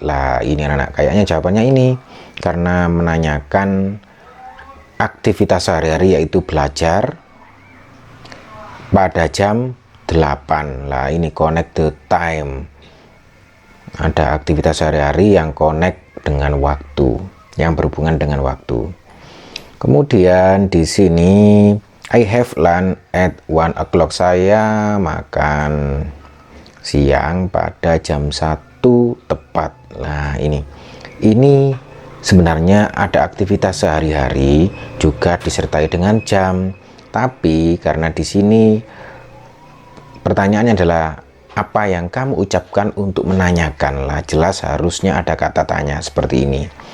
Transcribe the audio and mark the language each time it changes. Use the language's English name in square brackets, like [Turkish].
[Indonesian] Lah, ini anak-anak kayaknya jawabannya ini karena menanyakan aktivitas sehari-hari yaitu belajar pada jam 8 lah, ini [English] connect the time. [Indonesian] Ada aktivitas sehari-hari yang connect dengan waktu, yang berhubungan dengan waktu. Kemudian di sini [English] I have lunch at 1 o'clock. [Indonesian] Saya makan siang pada jam 1 tepat. Nah, ini Sebenarnya ada aktivitas sehari-hari juga disertai dengan jam, tapi karena di sini pertanyaannya adalah apa yang kamu ucapkan untuk menanyakan lah, jelas harusnya ada kata tanya seperti ini.